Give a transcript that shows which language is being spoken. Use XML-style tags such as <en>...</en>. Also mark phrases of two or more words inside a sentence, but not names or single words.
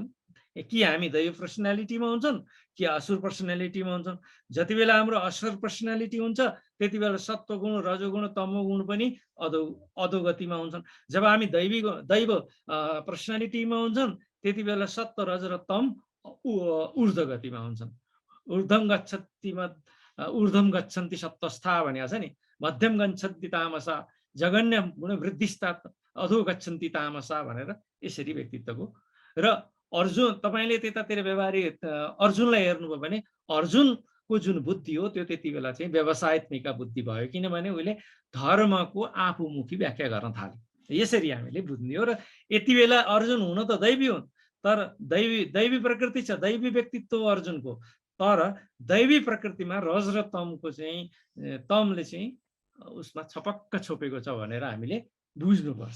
<ne>कि हामी दैव पर्सनालिटीमा हुन्छन् कि असुर पर्सनालिटीमा हुन्छन्। जति बेला हाम्रो असुर पर्सनालिटी हुन्छ त्यति बेला सत्वगुण रजोगुण तमोगुण पनि अधोगतिमा हुन्छन्। जब हामी दैव पर्सनालिटीमा हुन्छन् त्यति बेला सत्व रज र तम ऊर्ध्व गतिमा हुन्छन्।</ne> <sa>ऊर्ध्वम गच्छन्ति सत्वस्था</sa> <ne>भनेको छ नि,</ne> <sa>मध्यम गच्छन्ति तामसा जगन्य गुण वृद्धिस्ता अधो गच्छन्ति तामसा</sa> <ne>भनेर यसरी व्यक्तित्वको। र अर्जुन तपाईँले त्यतातिर व्यवहारिक अर्जुनलाई हेर्नुभयो भने अर्जुनको जुन बुद्धि हो त्यो त्यति बेला चाहिँ व्यवसायत्मिका बुद्धि भयो, किनभने उसले धर्मको आफूमुखी व्याख्या गर्न थाल्यो। यसरी हामीले बुझ्ने हो। र यति बेला अर्जुन हुन त दैवी हुन् तर दैवी प्रकृति छ, दैवी व्यक्तित्व हो अर्जुनको, तर दैवी प्रकृतिमा रज र तमको चाहिँ तमले चाहिँ उसमा छपक्क छोपेको छ भनेर हामीले बुझ्नुपर्छ।</ne>